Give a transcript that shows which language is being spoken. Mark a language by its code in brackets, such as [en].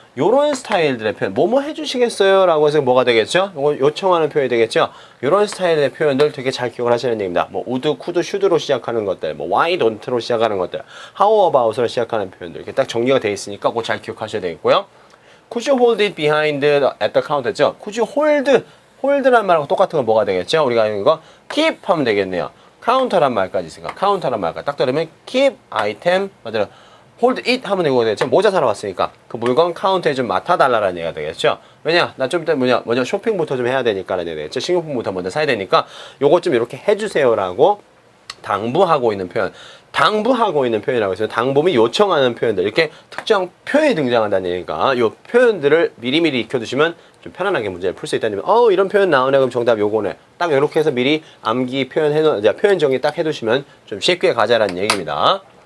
[ko] 요런 스타일들의 표현 뭐뭐 해주시겠어요? 라고 해서 뭐가 되겠죠? 요거 요청하는 표현이 되겠죠? 요런 스타일의 표현들 되게 잘 기억을 하셔야 됩니다. 뭐 would, could, should로 시작하는 것들 뭐 [en] why don't [ko] 로 시작하는 것들 [en] how about [ko] 로 시작하는 표현들 이렇게 딱 정리가 되어 있으니까 그거 잘 기억하셔야 되겠고요. [en] Could you hold it behind at the counter죠? Could you hold [ko] 란 말하고 똑같은 건 뭐가 되겠죠? 우리가 이거 keep 하면 되겠네요. 카운터란 말까지 있으니까 카운터란 말까지 딱 들으면 [en] keep item [ko] 맞아요. [en] hold it [ko] 하면 이거 되겠죠. 모자 사러 왔으니까 그 물건 카운터에 좀 맡아달라는 얘기가 되겠죠. 왜냐 나 좀 이따 뭐냐 쇼핑부터 좀 해야 되니까라는 얘기가 되겠죠. 식료품부터 먼저 사야 되니까 요거 좀 이렇게 해주세요라고 당부하고 있는 표현 당부하고 있는 표현이라고 해서 당부이 요청하는 표현들 이렇게 특정 표현이 등장한다는 얘기니까 요 표현들을 미리미리 익혀두시면 좀 편안하게 문제를 풀 수 있다는 이런 표현 나오네 그럼 정답 요거네 딱 이렇게 해서 미리 암기 표현 정리 딱 해두시면 좀 쉽게 가자라는 얘기입니다.